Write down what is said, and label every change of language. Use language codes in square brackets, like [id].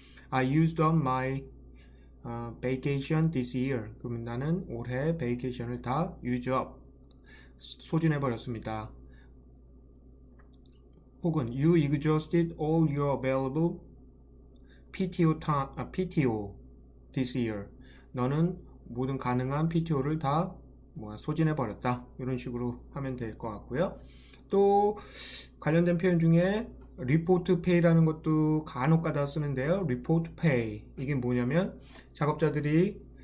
[en] I used up my vacation this year. [ko] 그러면 나는 올해 베이케이션을 다 use up, 소진해 버렸습니다. 혹은 [en] you exhausted all your available PTO this year. [ko] 너는 모든 가능한 PTO를 다 소진해 버렸다. 이런 식으로 하면 될 것 같고요. 또 관련된 표현 중에 리포트 페이라는 것도 간혹가다 쓰는데요. 리포트 페이, 이게 뭐냐면 작업자들이